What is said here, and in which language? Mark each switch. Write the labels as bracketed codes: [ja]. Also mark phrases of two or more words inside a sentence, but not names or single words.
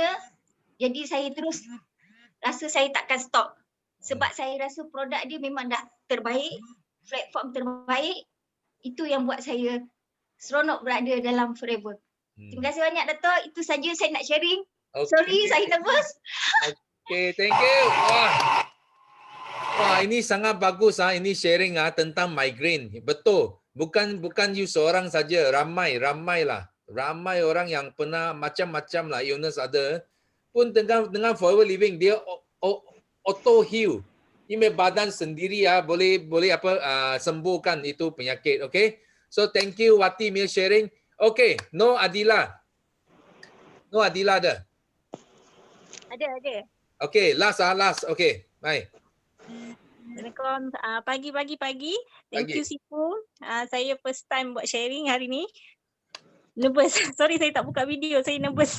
[ms] Jadi saya terus rasa saya takkan stop. Sebab saya rasa produk dia memang dah terbaik, platform terbaik. Itu yang buat saya seronok berada dalam Forever. Terima kasih banyak Datuk. Itu saja saya nak sharing. Sorry saya nervous. [en] Okay, thank you. [ms] Wah, ini sangat bagus ini sharing tentang migraine. Betul. Bukan you seorang saja, ramai lah. Ramai orang yang pernah macam-macam lah illness ada. Pun dengan Forever Living dia [en] auto heal. [ms] Ini badan sendiri boleh sembuhkan itu penyakit. Okay. [en] So thank you Wati Mil sharing. [ms] Okay, No Adila ada. Ada. [en] Okay, last. Okay, baik. [ms] Assalamualaikum. Pagi. Thank Pagi. [en] you Sifu. [ms] Saya [en] first time [ms] buat sharing hari ni. Nervous. Sorry saya tak buka video. Saya nervous.